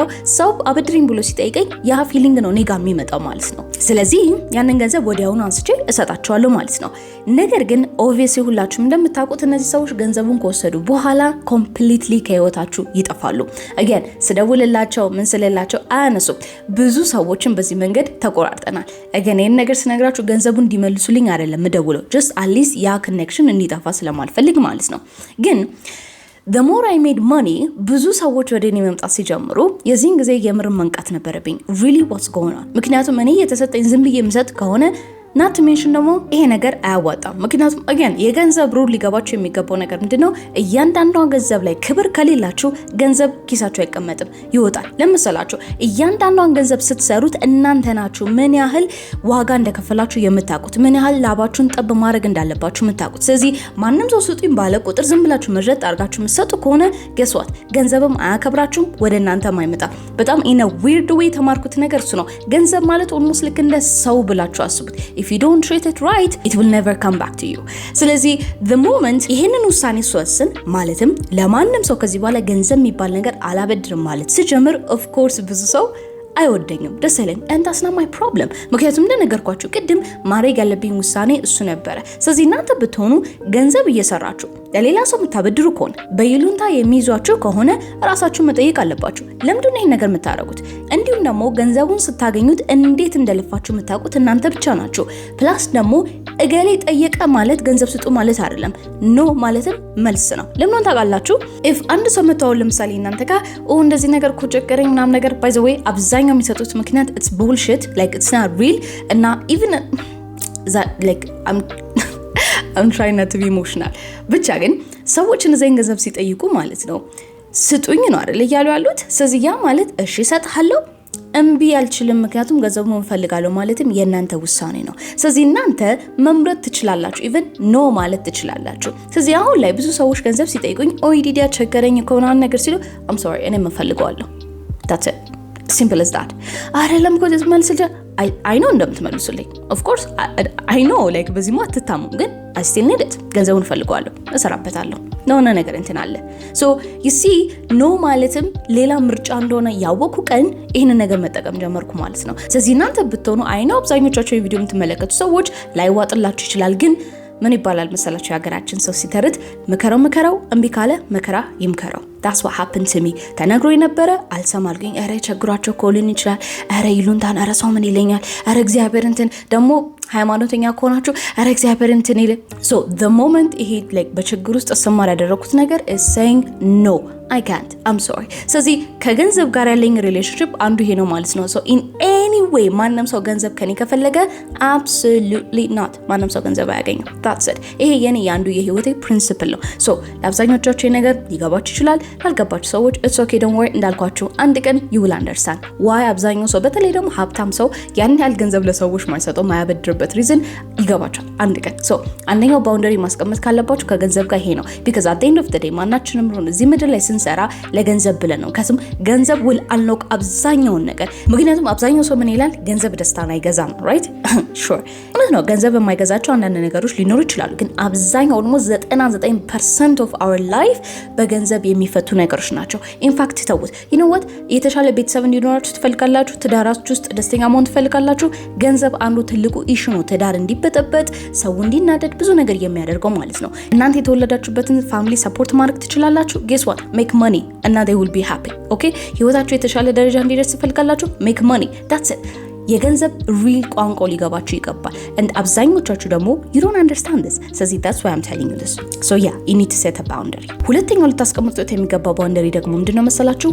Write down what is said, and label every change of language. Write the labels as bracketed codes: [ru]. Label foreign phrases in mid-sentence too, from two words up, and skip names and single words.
[am] ሰው አበድሪኝ ብሎ ሲጠይቀኝ ያ ፊሊንግ ነው እኔ ጋር የሚመጣው ማለት ነው። ስለዚህ ያንን ገንዘብ ወዲያውኑ አንስቼ እሰጣቸዋለሁ ማለት ነው። ነገር ግን ኦብቪየስሊ ሁላችሁም እንደምታውቁት እነዚህ ሰዎች ገንዘቡን ከወሰዱ በኋላ ኮምፕሊትሊ ከህይወታችሁ ይጠፋሉ። አገን ስደውልላቸው ምን ስለላቸው አያነሱም። ብዙ ሰዎችን በዚህ መንገድ ተቆራርጠናል። አገን ይሄን ነገር ስነግራችሁ ገንዘቡን እንዲመልሱልኝ አይደለም ምደውለው [en] just at least [am] ያ ኮኔክሽን እንዲጠፋ ስለማልፈልግ ማለት ነው። ግን [en] the more I made money [am] ብዙ ሰዎች ወደ እኔ መምጣት ሲጀምሩ የዚህን ጊዜ የምር መንቃት ነበረብኝ [en] really what's going on። [am] ምክንያቱም እኔ የተሰጠኝ ዝም ብዬ የምሰጥ ከሆነ [en] not mention [am] ደግሞ ይሄ ነገር አያዋጣም። ምክንያቱም again የገንዘብ ሩል ሊገባችሁ የሚገባው ነገር ምንድነው? እያንዳንዷ ገንዘብ ላይ ክብር ከሌላችሁ ገንዘብ ኪሳችሁ አይቀመጥም፣ ይወጣል። ለምሳላችሁ እያንዳንዷን ገንዘብ ስትሰሩት እናንተ ናችሁ ምን ያህል ዋጋ እንደከፈላችሁ የምታውቁት፣ ምን ያህል ላባችሁን ጠብ ማድረግ እንዳለባችሁ የምታውቁት። ስለዚህ ማንም ሰው ስጡኝ ባለ ቁጥር ዝም ብላችሁ መርጠጥ አድርጋችሁ የምትሰጡ ከሆነ [en] guess what [am] ገንዘብም አያከብራችሁም፣ ወደ እናንተም አይመጣም። በጣም [en] in a weird way [am] ተማርኩት ነገር እሱ ነው። ገንዘብ ማለት ኦልሞስት ልክ እንደ ሰው ብላችሁ አስቡት። [en] if you don't treat it right it will never come back to you። [am] ስለዚህ [en] the moment [am] ይሄንን ውሳኔ ስወስን ማለትም ለማንም ሰው ከዚህ በኋላ ገንዘብ የሚባል ነገር አላበድርም ማለት ስጀምር [en] of course [am] ብዙ ሰው አይወደኝም፣ ደስ አይለኝም። [en] and that's not my problem። [am] ምክንያቱም እንደነገርኳችሁ ቅድም ማድረግ ያለብኝ ውሳኔ እሱ ነበረ። ስለዚህ እናንተ ብትሆኑ ገንዘብ እየሰራችሁ ለሌላ ሰው የምታበድሩ ከሆነ በይሉንታ የሚይዟችሁ ከሆነ ራሳችሁን መጠየቅ አለባችሁ። ለምንድን ነው ይሄን ነገር የምታደርጉት? እንዲሁም ደግሞ ገንዘቡን ስታገኙት እንዴት እንደለፋችሁ የምታውቁት እናንተ ብቻ ናችሁ። ፕላስ ደግሞ እገሌ ጠየቀ ማለት ገንዘብ ስጡ ማለት አይደለም። ኖ ማለትም መልስ ነው። ለምን ታውቃላችሁ? if አንድ ሰው መጣው ለምሳሌ እናንተ ጋር እንደዚህ ነገር እኮ ቸገረኝ ምናምን ነገር [en] by the way [am] አብዛኛው የሚሰጡት ምክንያት [en] it's bullshit, like it's not real [am] እና [en] even that like I'm trying not to be emotional [am] ብቻ ግን ሰዎች እነዚህን ገንዘብ ሲጠይቁ ማለት ነው ስጡኝ ነው አይደል እያሉ ያሉት። ስለዚህ ያ ማለት እሺ እሰጥሃለሁ እምቢ አልችልም ምክንያቱም ገንዘቡን እፈልጋለሁ ማለትም የእናንተ ውሳኔ ነው። ስለዚህ እናንተ መምረጥ ትችላላችሁ፣ [en] even no [am] ማለት ትችላላችሁ። ስለዚህ አሁን ላይ ብዙ ሰዎች ገንዘብ ሲጠይቁኝ ኦይ ዲዲያ ቸገረኝ እኮ ምናምን ነገር ሲሉ [en] I'm sorry [am] እኔ እፈልገዋለሁ። [en] that's it, simple as that። [am] አይደለም እኮ መልስ [en] I know [am] እንደምትመልሱልኝ [en] of course I know like [am] በዚህ ማ አትታሙም፣ ግን [en] I still need it። [am] ገንዘቡን እፈልገዋለሁ፣ እሰራበታለሁ ነው ነገር እንትን አለ። [en] so you see no [am] ማለትም ሌላ ምርጫ እንደሆነ ያወኩ ቀን ይሄን ነገር መጠቀም ጀመርኩ ማለት ነው። ስለዚህ እናንተ ብትሆኑ [en] I know [am] አብዛኞቻችሁ የቪዲዮ የምትመለከቱ ሰዎች ላይዋጥላችሁ ይችላል፣ ግን ምን ይባላል መሰላችሁ የሀገራችን ሰው ሲተርት ምከረው እምቢ ካለ መከራ ይምከረው። [en] that's what happened to me። [am] ተነግሮ የነበረ አልሰማልኝ። አረ ቸግሯቸው ኮልን ይችላል፣ አረ ይሉንታን፣ አረ ሰው ምን ይለኛል፣ አረ እግዚአብሔር እንትን ደግሞ ሃይማኖተኛ ከሆናችሁ አረ እግዚአብሔር እንትን ይለ። [en] so the moment [am] ይሄ like በችግር ውስጥ ተሰማር ያደረኩት ነገር [en] is saying no I can't, I'm sorry። [am] ስለዚህ ከገንዘብ ጋር ያለኝ ሪሌሽንሺፕ አንዱ ይሄ ነው ማለት ነው። [en] so in any way [am] ማንም ሰው ገንዘብ ከኔ ከፈለገ [en] absolutely not [am] ማንም ሰው ገንዘብ አያገኝም። [en] that's it። [am] ይሄ የኔ ያንዱ የህይወቴ ፕሪንሲፕል ነው። so ለአብዛኞቻችሁ ይሄ ነገር ሊገባችሁ ይችላል፣ ላልገባችሁ ሰዎች [en] it's okay don't worry። [am] እንዳልኳችሁ አንድ ቀን [en] you will understand why [am] አብዛኛው ሰው በተለይ ደግሞ ሀብታም ሰው ያን ያህል ገንዘብ ለሰዎች ማይሰጠው ማያበድርበት ሪዝን ይገባችኋል አንድ ቀን። so አንደኛው ባውንደሪ ማስቀመጥ ካለባችሁ ከገንዘብ ጋር ይሄ ነው። [en] because at the end of the day [am] ማናችንም ነው እዚህ ምድር ላይ ስንሰራ ለገንዘብ ብለን ነው። ከስም ገንዘብ [en] will unlock [am] አብዛኛውን ነገር። ምክንያቱም አብዛኛው ሰው ምን ይላል? ገንዘብ ደስታን አይገዛም [en] right sure [am] እውነት ነው። ገንዘብ የማይገዛቸው አንዳንድ ነገሮች ሊኖሩ ይችላሉ፣ ግን አብዛኛው [en] almost 99% of our life [am] በገንዘብ የሚፈቱ ነገሮች ናቸው። ኢንፋክት ተውት you [en] know what [am] የተሻለ ቤተሰብ እንዲኖራችሁ ትፈልጋላችሁ፣ ትዳራችሁ ውስጥ ደስተኛ መሆን ትፈልጋላችሁ። ገንዘብ አንዱ ትልቁ ኢሹ ነው። ትዳር እንዲበጠበጥ፣ ሰው እንዲናደድ ብዙ ነገር የሚያደርገው ማለት ነው። እናንተ የተወለዳችሁበትን ፋሚሊ ሰፖርት ማድረግ ትችላላችሁ። [en] guess what make money and they will be happy okay። [am] ህይወታችሁ የተሻለ ደረጃ እንዲደርስ ትፈልጋላችሁ [en] make money that's it። [am] የገንዘብ ሪል ቋንቋ ሊገባችሁ ይገባል። and አብዛኞቻችሁ ደግሞ [en] you don't understand this። [am] ስለዚህ [en] that's why I'm telling you this so yeah you need to set a boundary። [am] ሁለተኛው ልታስቀምጡት የሚገባው ባውንደሪ ደግሞ ምንድነው መሰላችሁ?